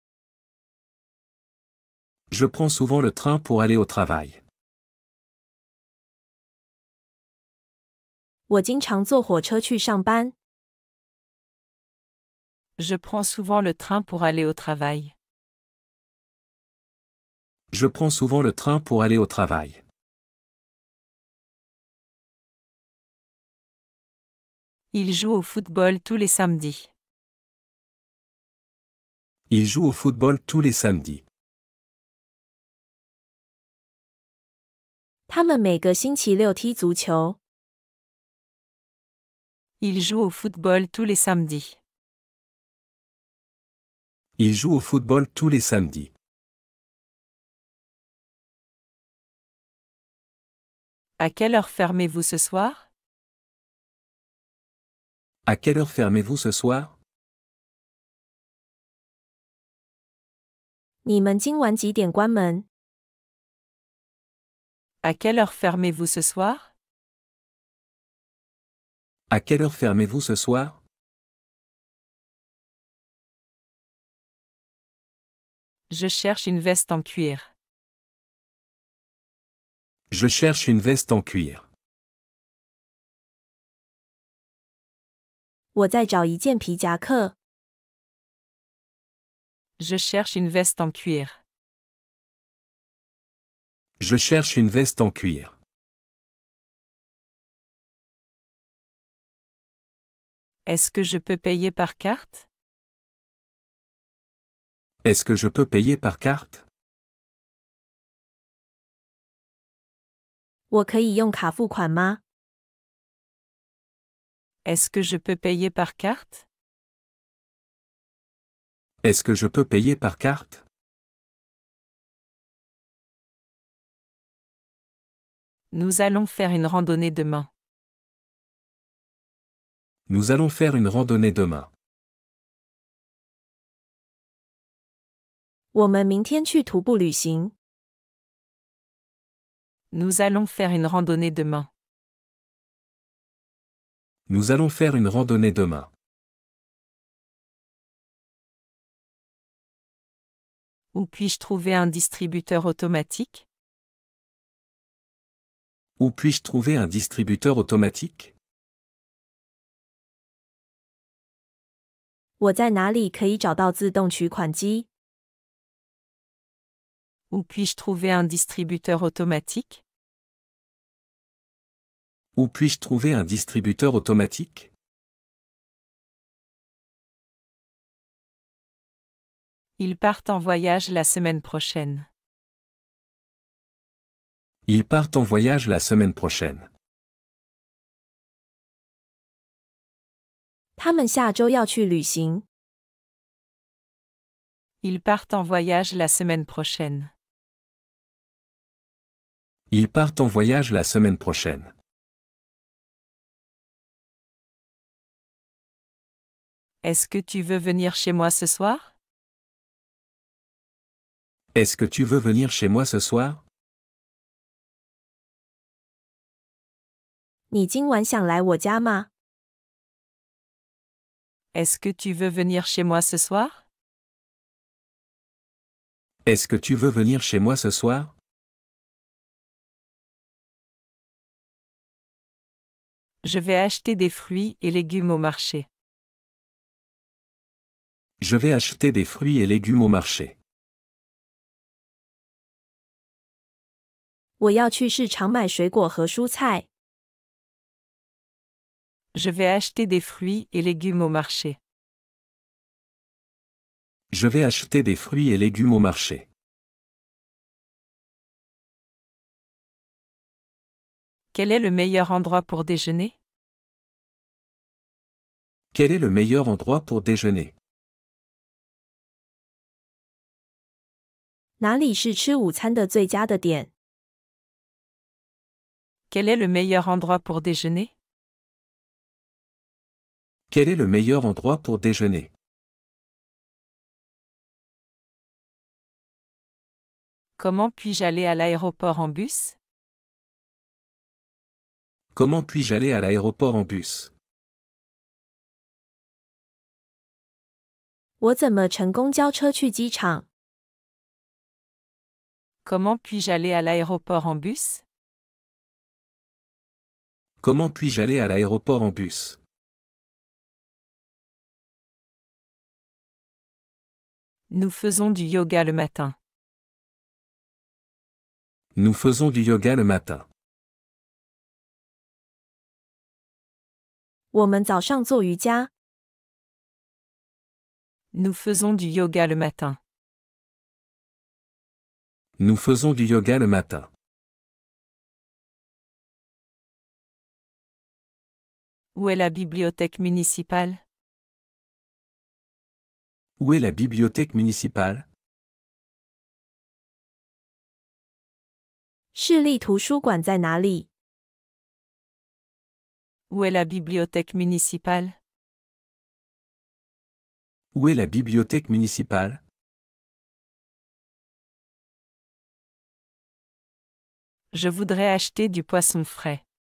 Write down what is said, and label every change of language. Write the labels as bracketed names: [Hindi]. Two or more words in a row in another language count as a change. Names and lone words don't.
[French] Je prends souvent le train pour aller au travail. [Chinese] 我经常坐火车去上班。 [French] Je prends souvent le train pour aller au travail. Je prends souvent le train pour aller au travail. Il joue au football tous les samedis. Il joue au football tous les samedis. [Chinese] 他们每个星期六踢足球。 [French] Il joue au football tous les samedis. Il joue au football tous les samedis. À quelle heure fermez-vous ce soir? À quelle heure fermez-vous ce soir? [Chinese] 你们今晚几点关门？ [French] À quelle heure fermez-vous ce soir? À quelle heure fermez-vous ce soir? Je cherche une veste en cuir. Je cherche une veste en cuir. [Chinese] 我在找一件皮夹克。 [French] Je cherche une veste en cuir. Je cherche une veste en cuir. Est-ce que je peux payer par carte? Est-ce que je peux payer par carte? [Chinese] 我可以用卡付款吗？ [French] Est-ce que je peux payer par carte? Est-ce que je peux payer par carte? Nous allons faire une randonnée demain. Nous allons faire une randonnée demain. [Chinese] 我们明天去徒步旅行。 [French] Nous allons faire une randonnée demain. Nous allons faire une randonnée demain. Où puis-je trouver un distributeur automatique? Où puis-je trouver un distributeur automatique? [Chinese] 我在哪里可以找到自动取款机？ [French] Où puis-je trouver un distributeur automatique? Où puis-je trouver un distributeur automatique? Ils partent en voyage la semaine prochaine. Ils partent en voyage la semaine prochaine. [Chinese] 他们下周要去旅行。 [French] Ils partent en voyage la semaine prochaine. Ils partent en voyage la semaine prochaine. Est-ce que tu veux venir chez moi ce soir? Est-ce que tu veux venir chez moi ce soir? [Chinese] 你今晚想来我家吗？ [French] Est-ce que tu veux venir chez moi ce soir? Est-ce que tu veux venir chez moi ce soir? Je vais acheter des fruits et légumes au marché. Je vais acheter des fruits et légumes au marché. [Chinese] 我要去市场买水果和蔬菜。 [French] Je vais acheter des fruits et légumes au marché. Je vais acheter des fruits et légumes au marché. Quel est le meilleur endroit pour déjeuner? Quel est le meilleur endroit pour déjeuner? [Chinese] 哪里是吃午餐的最佳的点？ [French] Quel est le meilleur endroit pour déjeuner? Quel est le meilleur endroit pour déjeuner? Comment puis-je aller à l'aéroport en bus? Comment puis-je aller à l'aéroport en bus? [Chinese] 我怎么乘公交车去机场？ [French] Comment puis-je aller à l'aéroport en bus? Comment puis-je aller à l'aéroport en bus? Nous faisons du yoga le matin. Nous faisons du yoga le matin. [Chinese] 我们早上做瑜伽。 [French] Nous faisons du yoga le matin. Nous faisons du yoga le matin. Où est la bibliothèque municipale? Où est la bibliothèque municipale? [Chinese] 市立图书馆在哪里？ [French] Où est la bibliothèque municipale? Où est la bibliothèque municipale? Je voudrais acheter du poisson frais.